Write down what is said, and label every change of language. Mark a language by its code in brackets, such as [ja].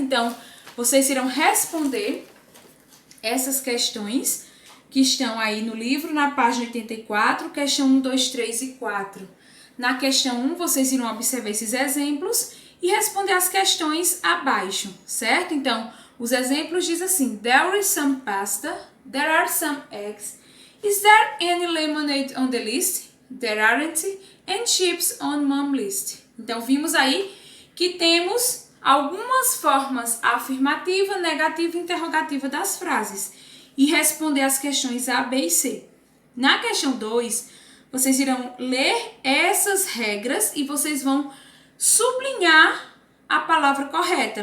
[pt] Então, vocês irão responder essas questões que estão aí no livro, na página 84, questão 1, 2, 3 e 4. Na questão 1, vocês irão observar esses exemplos e responder as questões abaixo, certo? Então, os exemplos dizem assim, [en] there is some pasta, there are some eggs, is there any lemonade on the list? There aren't, and chips on mom list. [pt] Então, vimos aí que temos algumas formas afirmativa, negativa e interrogativa das frases e responder as questões A, B e C. Na questão 2, vocês irão ler essas regras e vocês vão sublinhar a palavra correta.